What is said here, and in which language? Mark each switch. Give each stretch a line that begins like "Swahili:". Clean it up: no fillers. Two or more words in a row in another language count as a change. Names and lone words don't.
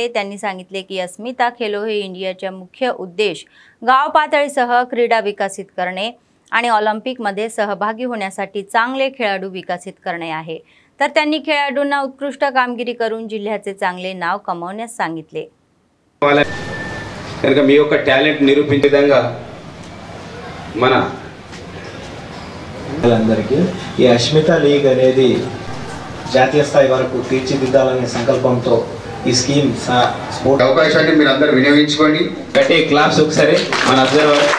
Marathi: त्यांनी सांगितले की अस्मिता खेलो हे इंडियाचा मुख्य उद्देश गाव पातळीसह क्रीडा विकसित करणे आणि ऑलिम्पिकमध्ये सहभागी होण्यासाठी चांगले खेळाडू विकसित करणे आहे. तर त्यांनी खेळाडूंना उत्कृष्ट कामगिरी करून जिल्ह्याचे चांगले नाव कमावण्यास सांगितले.
Telugu: కనుక మీ యొక్క టాలెంట్ నిరూపించే విధంగా మన అందరికీ ఈ అస్మిత లీగ్ అనేది జాతీయ స్థాయి వరకు తీర్చిదిద్దాలనే సంకల్పంతో ఈ
English: scheme sport
Telugu: అవకాశాన్ని మీరు అందరూ వినియోగించుకోండి. గట్టి క్లాప్స్ ఒకసారి మన అబ్జర్వర్